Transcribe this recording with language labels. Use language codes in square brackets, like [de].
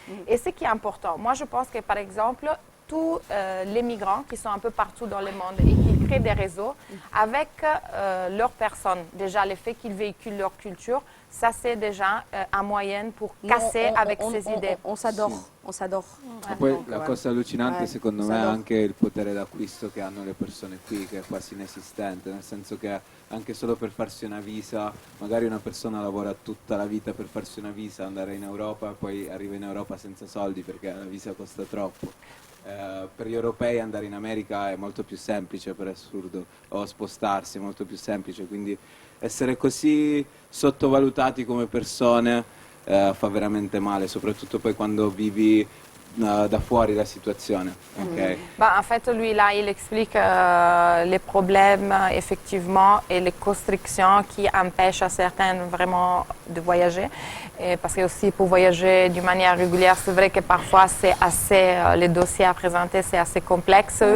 [fr] Et ce qui est important, moi je pense que par exemple, tous les migrants qui sont un peu partout dans le monde et qui créent des réseaux avec leurs personnes, déjà le fait qu'ils véhiculent leur culture, ça c'est déjà un moyen pour casser avec ces idées. On s'adore, on s'adore. [it] Poi la cosa allucinante secondo me è anche il potere d'acquisto che hanno le persone qui, che è quasi inesistente, nel senso che anche solo per farsi una visa, magari una persona lavora tutta la vita per farsi una visa, andare in Europa, poi arriva in Europa senza soldi perché la visa costa troppo. Per gli europei andare in America è molto più semplice, per assurdo, o spostarsi è molto più semplice, quindi essere così sottovalutati come persone fa veramente male, soprattutto poi quando vivi da fuori la situazione. [en] Okay. [fr] En fait, lui, là, il explique les problèmes, effectivement, et les constrictions qui empêchent à certains vraiment de voyager. Et parce que aussi, pour voyager d'une manière régulière, c'est vrai que parfois, c'est assez, les dossiers à présenter, c'est assez complexe.